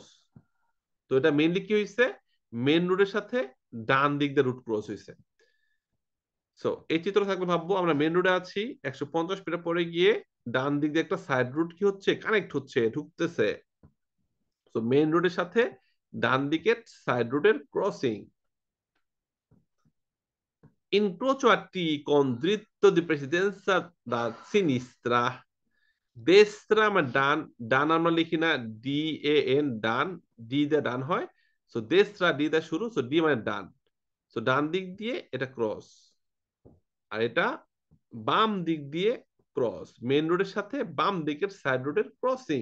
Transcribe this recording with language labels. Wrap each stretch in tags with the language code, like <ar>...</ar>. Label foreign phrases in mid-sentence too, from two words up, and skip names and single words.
<bn>তো এটা মেইনলি কি হয়েছে, মেন রুটের সাথে ডান দিক দিয়ে রুট ক্রস হয়েছে। সো এই চিত্র থাকলে ভাববো আমরা মেন রোডে আছি, 150 মিটার পরে গিয়ে ডান দিক দিয়ে একটা সাইড রুট কি হচ্ছে, কানেক্ট হচ্ছে, ঢুকতেছে। তো মেইন রোডের সাথে ডান দিকের সাইড রোডের ক্রসিং।</bn> <it>Incrocio a T con dritto di precedenza da sinistra.</it> <bn>Destra মানে ডান, ডান আমরা লিখি না ডি এ এন, ডান, ডি দিয়ে ডান হয়। সো দেস্ত্রা ডি দিয়ে শুরু, সো ডি মানে ডান। সো ডান দিক দিয়ে এটা ক্রস, আর এটা বাম দিক দিয়ে ক্রস, মেন রোডের সাথে বাম দিকের সাইড রোডের ক্রসিং।</bn>